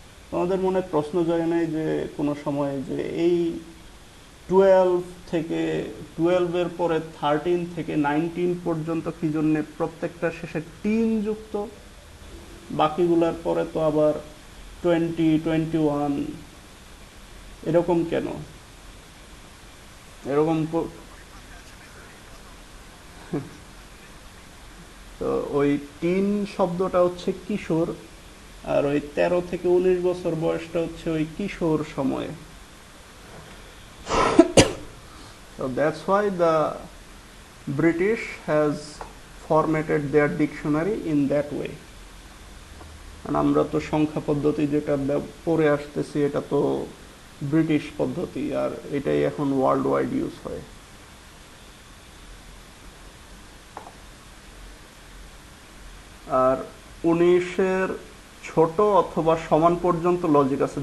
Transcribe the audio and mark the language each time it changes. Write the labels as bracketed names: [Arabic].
[Bangla] তোমাদের মনে প্রশ্ন যায় নাই যে কোনো সময় যে এই 12 এর পরে 13 থেকে 19 পর্যন্ত কি জন্য প্রত্যেকটা শেষে টিন যুক্ত, বাকিগুলার পরে তো আবার 20, 21 এরকম কেন? এরকম তো ওই টিন শব্দটা হচ্ছে কিশোর, আর ওই 13 থেকে 19 বছর বয়সটা হচ্ছে ওই কিশোর সময়ে। [English] So that's why the British has formatted their dictionary in that way. [Bangla] আর আমরা তো সংখ্যা পদ্ধতি যেটা পড়ে আসতেছি এটা তো ব্রিটিশ পদ্ধতি, আর এটাই এখন ওয়ার্ল্ড ওয়াইড ইউজ হয়। আর 19-এর ছোট অথবা সমান পর্যন্ত লজিক আছে।